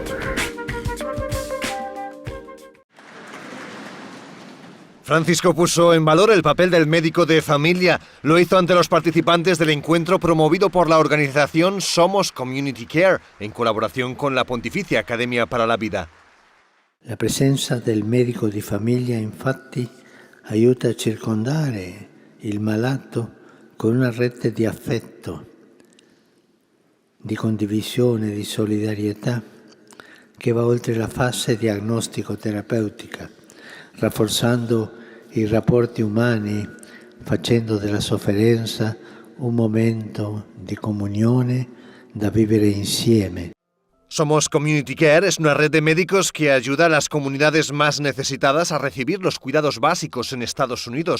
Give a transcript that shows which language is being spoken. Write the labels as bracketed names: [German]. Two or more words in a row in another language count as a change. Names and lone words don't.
[Spanish] Francisco puso en valor el papel del médico de familia. Lo hizo ante los participantes del encuentro promovido por la organización Somos Community Care, en colaboración con la Pontificia Academia para la Vida. [Italian] La presenza del medico di famiglia infatti aiuta a circondare il malato con una rete di affetto, di condivisione, di solidarietà che va oltre la fase diagnostico-terapeutica, rafforzando i rapporti umani, facendo della sofferenza un momento di comunione da vivere insieme. [Spanish] Somos Community Care es una red de médicos que ayuda a las comunidades más necesitadas a recibir los cuidados básicos en Estados Unidos.